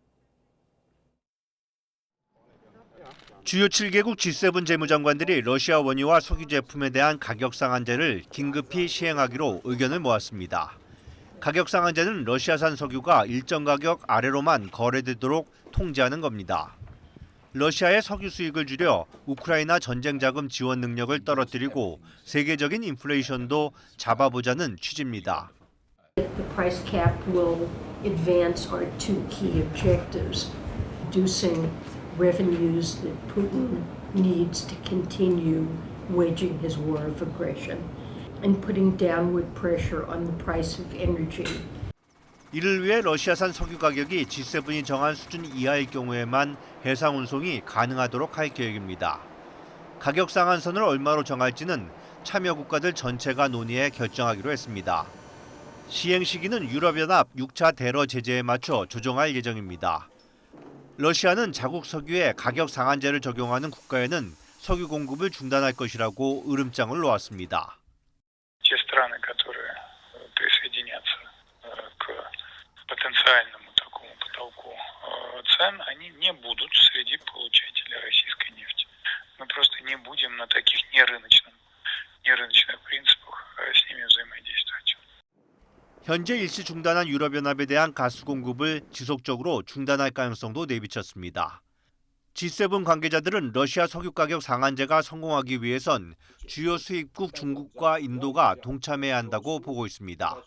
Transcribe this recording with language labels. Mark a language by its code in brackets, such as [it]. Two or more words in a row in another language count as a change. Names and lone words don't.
[ko] 주요 7개국 G7 재무장관들이 러시아 원유와 석유 제품에 대한 가격 상한제를 긴급히 시행하기로 의견을 모았습니다. 가격 상한제는 러시아산 석유가 일정 가격 아래로만 거래되도록 통제하는 겁니다. 러시아의 석유 수익을 줄여 우크라이나 전쟁 자금 지원 능력을 떨어뜨리고 세계적인 인플레이션도 잡아보자는 취지입니다. [en] The price cap will advance our two key objectives, reducing revenues that Putin needs to continue waging his war of aggression, and putting downward pressure on the price of energy. [ko] 이를 위해 러시아산 석유 가격이 G7이 정한 수준 이하일 경우에만 해상 운송이 가능하도록 할 계획입니다. 가격 상한선을 얼마로 정할지는 참여 국가들 전체가 논의해 결정하기로 했습니다. 시행 시기는 유럽연합 6차 대러 제재에 맞춰 조정할 예정입니다. 러시아는 자국 석유에 가격 상한제를 적용하는 국가에는 석유 공급을 중단할 것이라고 으름장을 놓았습니다. [ru] потенциальному такому потолку цен, они не будут среди получателей российской нефти. Мы просто не будем на таких нерыночных принципах с ними взаимодействовать. [ko] 현재 일시 중단한 유럽연합에 대한 가스 공급을 지속적으로 중단할 가능성도 내비쳤습니다. G7 관계자들은 러시아 석유 가격 상한제가 성공하기 위해선 주요 수입국 중국과 인도가 동참해야 한다고 보고 있습니다.